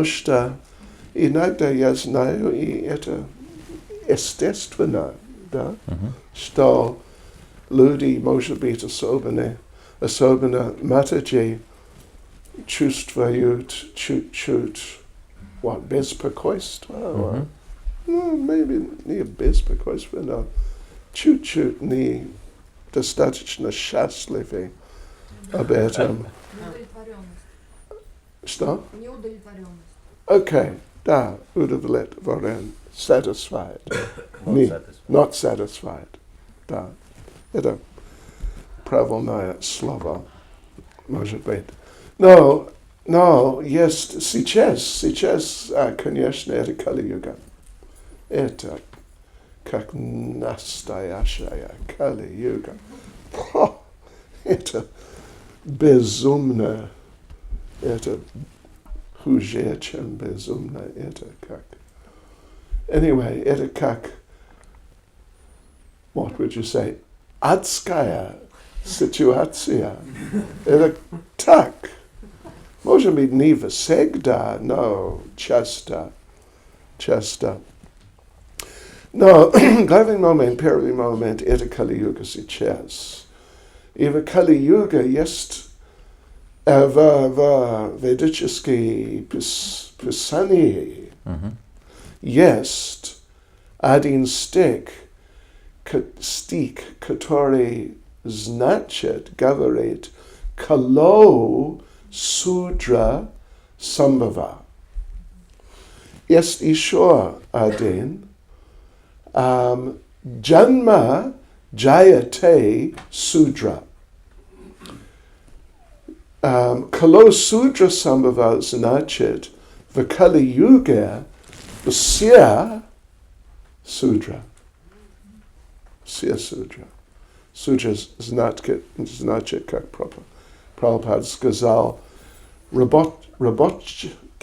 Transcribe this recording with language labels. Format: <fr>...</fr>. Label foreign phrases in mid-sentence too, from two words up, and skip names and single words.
<ru>что иногда я знаю, и это естественно, да, что люди, может быть, особенно матери, чувствуют чуть-чуть беспокойство, maybe не беспокойство, но чуть-чуть не достаточно счастливы об этом. Что? Неудовлетворенность. Окей, да, удовлетворен,</ru> <en>satisfied. Not satisfied.</en> <ru>Да, это правильное слово, может быть. Но есть сейчас, конечно, это Кали-юга. Это как настоящая Кали-юга. Это безумно. Это хуже, чем безумно. Это как... Anyway, это как...</ru> <en>What would you say?</en> <ru>Адская ситуация. Это так. Может быть, не всегда, но часто. Но главный момент, первый момент, это Кали-юга сейчас. И в Кали-юга есть в ведической писании есть один стих, который значит, говорит,</ru> <sa>कलौ शूद्र सम्भव.</sa> <ru>Есть еще один,</ru> <sa>जन्म जायते शूद्र. कलौ शूद्र सम्भव</sa> <ru>значит, в Кали-юге все судра. Все судра. Судра значит, как Прабхупада сказал, рабочие.</ru>